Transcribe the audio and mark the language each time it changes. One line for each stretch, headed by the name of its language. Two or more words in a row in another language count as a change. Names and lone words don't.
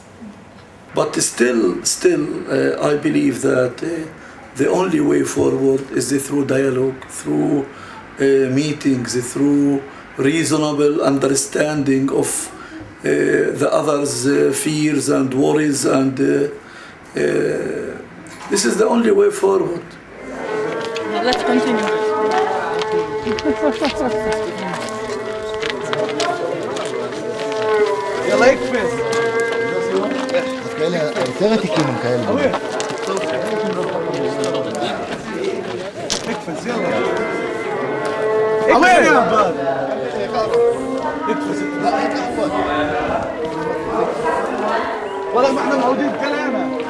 English: But still, I believe that the only way forward is through dialogue, through meetings, through reasonable understanding of the others' fears and worries, and this is the only way forward. Let's continue.
Hebrew: יאללה אקפס! כאלה, יותר עתיקים הם כאלה. אקפס, יאללה. אקפס! אקפס!
Arabic: لا هيك عفوا والله ما احنا معودين بكلام